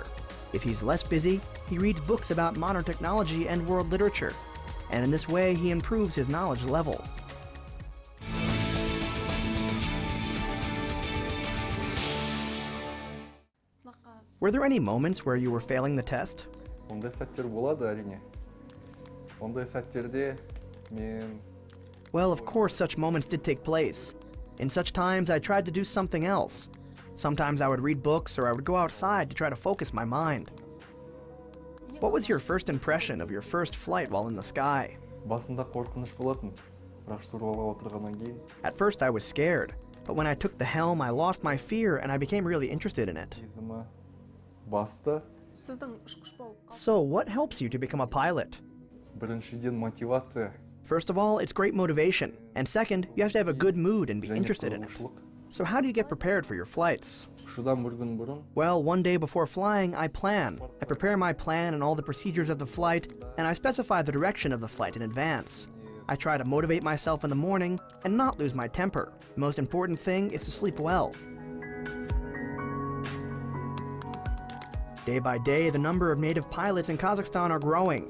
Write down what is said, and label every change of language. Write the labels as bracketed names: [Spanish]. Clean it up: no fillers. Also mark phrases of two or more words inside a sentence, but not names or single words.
[English] If he's less busy, he reads books about modern technology and world literature, and in this way he improves his knowledge level. Were there any moments where you were failing the test? [Kazakh] Ондай сәттер болады әрине. Ондай сәттерде мен [English] Well, of course, such moments did take place. In such times, I tried to do something else. Sometimes I would read books, or I would go outside to try to focus my mind. What was your first impression of your first flight while in the sky? [Kazakh] басында қорқыныш болатын. Бірақ штурвалға отырғаннан кейін [English] At first, I was scared, but when I took the helm, I lost my fear and I became really interested in it. [Kazakh] сезімі басты. [English] So, what helps you to become a pilot? [Kazakh] Біріншіден мотивация. [English] First of all, it's great motivation, and second, you have to have a good mood and be [Kazakh] және [English] interested in it. [Kazakh] қызығушылық. [English] So how do you get prepared for your flights? [Kazakh] Ұшудан бір күн бұрын [English] Well, one day before flying, I plan. I prepare my plan and all the procedures of the flight, and I specify the direction of the flight in advance. I try to motivate myself in the morning and not lose my temper. The most important thing is to sleep well. Day by day, the number of native pilots in Kazakhstan are growing.